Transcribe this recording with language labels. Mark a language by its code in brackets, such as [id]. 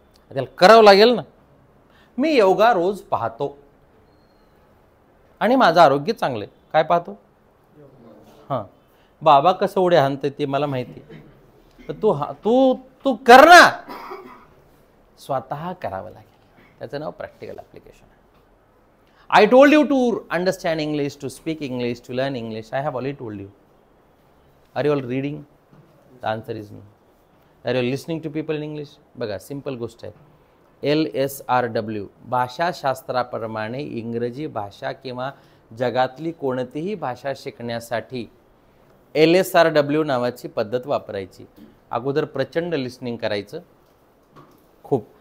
[mr] त्याला करावं लागेल ना. मी योगा रोज पाहतो आणि माझं आरोग्य चांगलं आहे. काय पाहतो? हां, बाबा कसं उड्या हाणते ते मला माहिती. तर तू कर ना. स्वतः करावं लागेल. त्याचं नाव practical application. [en] I told you to understand English, to speak English, to learn English. I have already told you. Are you all reading? The answer is no. Are you listening to people in English? [mr] बघा, simple गोष्ट आहे. LSRW, भाषाशास्त्राप्रमाणे इंग्रजी भाषा किंवा जगातली कोणतीही भाषा शिकण्यासाठी LSRW नावाची पद्धत वापरायची. अगोदर प्रचंड लिसनिंग करायचं. खूप.